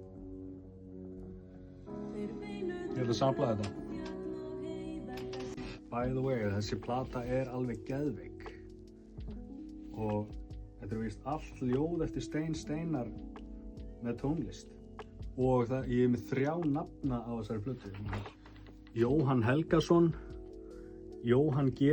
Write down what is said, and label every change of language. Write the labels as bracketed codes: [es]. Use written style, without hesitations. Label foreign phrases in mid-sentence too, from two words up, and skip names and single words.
[is] Ég ætla að sampla þetta. [en] By the way, [is] þessi plata er alveg geðveik. Og þetta er víst allt ljóð eftir Steinn Steinar með tónlist. Og ég er með 3 nafna á þessari plötu. Jóhann Helgason, Jóhann G.